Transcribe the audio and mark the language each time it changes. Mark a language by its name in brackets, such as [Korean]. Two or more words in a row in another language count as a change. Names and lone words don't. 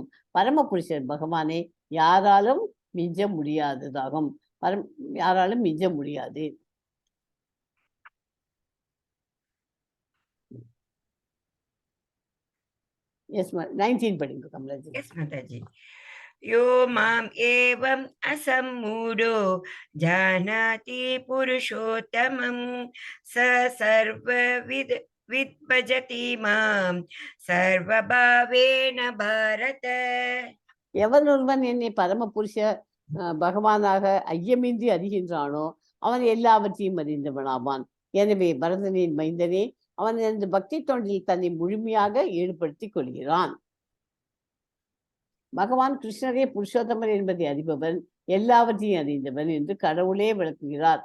[Tamil] பரமபுருஷர் பகவானை யாராலும் மிஞ்ச முடியாததாகும். யாராலும் மிஞ்ச முடியாது. எஸ் 19 படிங்க கமலாஜி. எஸ் மாதாஜி. [Sanskrit] यो माम् एवम् असम्मूढो जानाति पुरुषोत्तमं स सर्वविद् विद्भजति मां सर्वभावेन भारत. [Tamil] எவன் ஒருவன் என்னை பரமபுருஷ பகவானாக ஐயமின்றி அறிகின்றானோ அவன் எல்லாவற்றையும் அறிந்தவனாவான். எனவே பரதனின் மைந்தனே, அவன் எனது பக்தி தொண்டில் தன்னை முழுமையாக ஈடுபடுத்திக் கொள்கிறான். பகவான் கிருஷ்ணரே புருஷோத்தமர் என்பதை அறிபவன், எல்லாவற்றையும் அறிந்தவன் என்று கடவுளே விளக்குகிறார்.